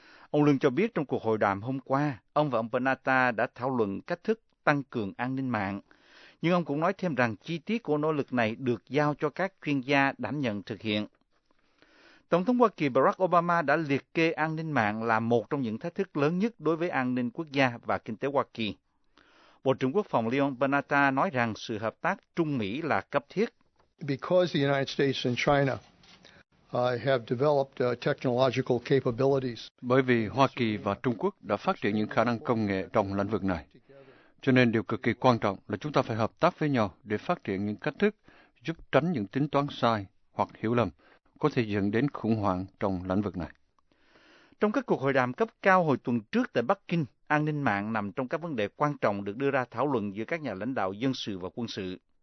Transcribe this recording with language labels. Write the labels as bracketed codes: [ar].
[vi] Ông Lương cho biết trong cuộc hội đàm hôm qua, ông và ông Panetta đã thảo luận cách thức tăng cường an ninh mạng, nhưng ông cũng nói thêm rằng chi tiết của nỗ lực này được giao cho các chuyên gia đảm nhận thực hiện. Tổng thống Hoa Kỳ Barack Obama đã liệt kê an ninh mạng là một trong những thách thức lớn nhất đối với an ninh quốc gia và kinh tế Hoa Kỳ. Bộ trưởng Quốc phòng Leon Panetta nói rằng sự hợp tác Trung Mỹ là cấp thiết. [en] Because the United States and China have developed technological capabilities. [vi] Bởi vì Hoa Kỳ và Trung Quốc đã phát triển những khả năng công nghệ trong lĩnh vực này. Cho nên điều cực kỳ quan trọng là chúng ta phải hợp tác với nhau để phát triển những cách thức giúp tránh những tính toán sai hoặc hiểu lầm có thể dẫn đến khủng hoảng trong lĩnh vực này. Trong các cuộc hội đàm cấp cao hồi tuần trước tại Bắc Kinh, an ninh mạng nằm trong các vấn đề quan trọng được đưa ra thảo luận giữa các nhà lãnh đạo dân sự và quân sự.